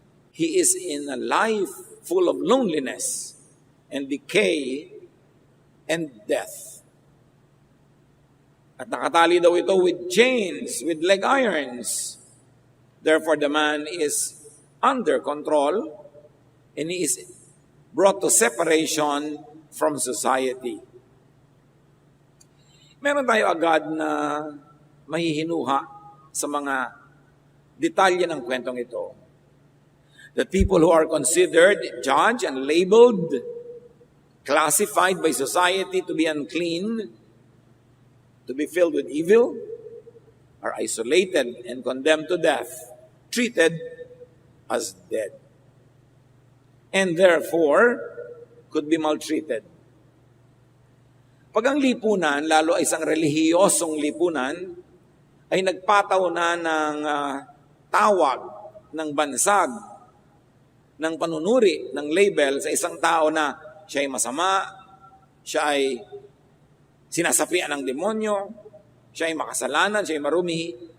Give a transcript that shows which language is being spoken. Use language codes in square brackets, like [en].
[en] He is in a life full of loneliness and decay and death. [tl] At nakatali daw ito [en] with chains, with leg irons. Therefore the man is under control and he is brought to separation from society. [tl] Meron tayo agad na mahihinuha sa mga detalye ng kwentong ito. [en] The people who are considered, judged, and labeled, classified by society to be unclean, to be filled with evil, are isolated and condemned to death, treated as dead, and therefore could be maltreated. [tl] Pag ang lipunan, lalo ay isang relihiyosong lipunan, ay nagpataw na ng tawag, ng bansag, ng panunuri, ng label sa isang tao na siya ay masama, siya ay sinasapian ng demonyo, siya ay makasalanan, siya ay marumi.